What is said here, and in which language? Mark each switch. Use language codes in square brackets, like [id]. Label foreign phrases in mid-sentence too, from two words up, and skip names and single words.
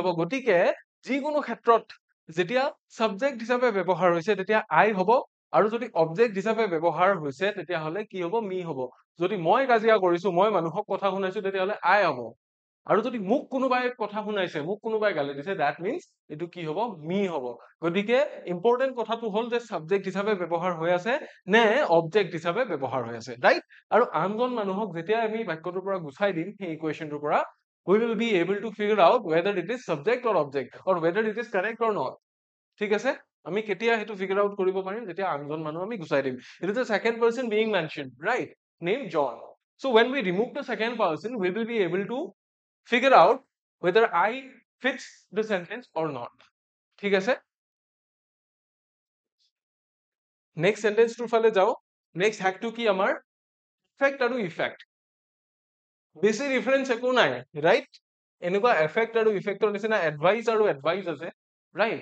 [as] গতিকে যিকোনো ক্ষেত্ৰত যেতিয়া সাবজেক্ট হিচাপে ব্যৱহাৰ হৈছে তেতিয়া আই হ'ব, আৰু যদি অবজেক্ট হিচাপে ব্যৱহাৰ হৈছে তেতিয়াহ'লে কি হ'ব? মি হ'ব। যদি মই কাজিয়া কৰিছো, মই মানুহক কথা শুনাইছো, তেতিয়াহ'লে আই হ'ব। আৰু যদি মোক কোনোবাই কথা শুনাইছে, মোক কোনোবাই গালি দিছে, [en] that means [as] এইটো কি হ'ব? মি হ'ব। গতিকে ইম্পৰ্টেণ্ট কথাটো হ'ল যে সাবজেক্ট হিচাপে ব্যৱহাৰ হৈ আছে নে অবজেক্ট হিচাপে ব্যৱহাৰ হৈ আছে, ৰাইট? আৰু আনজন মানুহক যেতিয়া আমি বাক্যটোৰ পৰা গুচাই দিম সেই ইকুৱেশ্যনটোৰ পৰা, [en] we will be able to figure out whether it is subject or object or whether it is correct or not. [as] ঠিক আছে? আমি কেতিয়া সেইটো [en] figure out [as] কৰিব পাৰিম? যেতিয়া আনজন মানুহ আমি গুচাই দিম। [en] It is the second person being mentioned, right? Named John. So when we remove the second person, we will be able to figure out whether I fits the sentence or not. [as] ঠিক আছে? [en] Next sentence [as] টোৰ ফালে যাওঁ। [en] Next hack [as] টো কি আমাৰ? Effect আৰু effect. বেছি ডিফাৰেন্স একো নাই, ৰাইট? এনেকুৱা এফেক্ট আৰু ইফেক্টৰ নিচিনা এডভাইচ আৰু এডভাইচ আছে, ৰাইট?